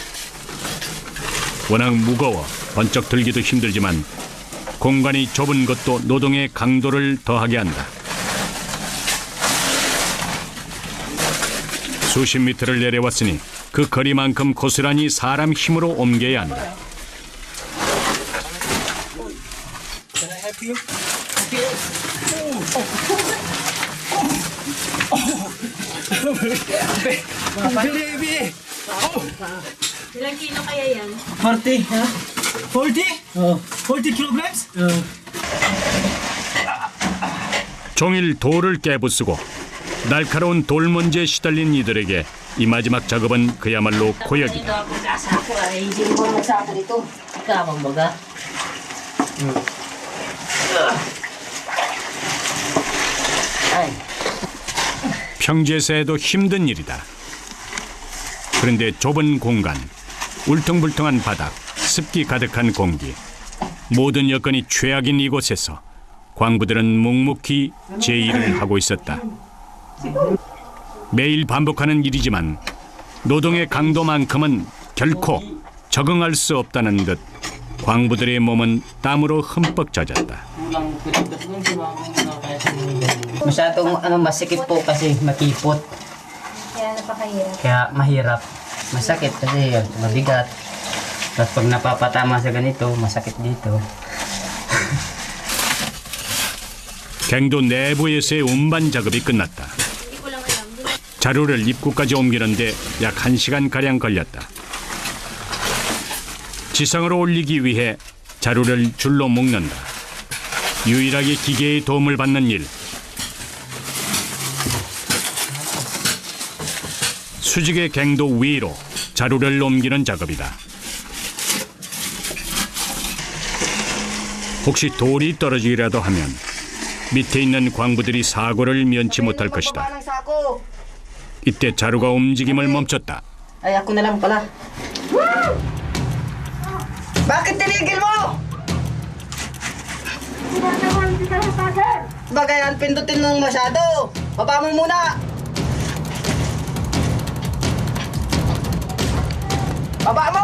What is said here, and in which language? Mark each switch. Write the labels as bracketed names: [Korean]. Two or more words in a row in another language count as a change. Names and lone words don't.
[Korean] 워낙 무거워 번쩍 들기도 힘들지만 공간이 좁은 것도 노동의 강도를 더하게 한다. 수십 미터를 내려왔으니 그 거리만큼 고스란히 사람 힘으로 옮겨야 한다. [Filipino] Baby. ilang kilo kaya yan? 40. 40? 40 kilograms? [Korean] 종일 돌을 깨부수고 날카로운 돌먼지에 시달린 이들에게 이 마지막 작업은 그야말로 고역이다. [Filipino] Dito ako kasako ay hindi mo magsako dito. Ikaw ang baga. Ay. [Korean] 평지에서 해도 힘든 일이다. 그런데 좁은 공간, 울퉁불퉁한 바닥, 습기 가득한 공기, 모든 여건이 최악인 이곳에서 광부들은 묵묵히 제 일을 하고 있었다. 매일 반복하는 일이지만 노동의 강도만큼은 결코 적응할 수 없다는 듯 광부들의 몸은 땀으로 흠뻑 젖었다. [Filipino] Masyadong masikip po kasi makipot. Kaya napakahirap. Kaya mahirap. Masakit kasi mabigat. Tapos pag napapatama sa ganito, masakit dito. [Korean] 갱도 내부에서의 운반 작업이 끝났다. 자루를 입구까지 옮기는데 약 1시간가량 걸렸다. 지상으로 올리기 위해 자루를 줄로 묶는다. 유일하게 기계의 도움을 받는 일. 수직의 갱도 위로 자루를 옮기는 작업이다. 혹시 돌이 떨어지기라도 하면 밑에 있는 광부들이 사고를 면치 못할 것이다. 이때 자루가 움직임을 멈췄다. [Filipino] Ay, ako na lang pala. Bakit tinigil mo? Bagayan, pindutin mong masyado. Baba mo muna. Baba mo!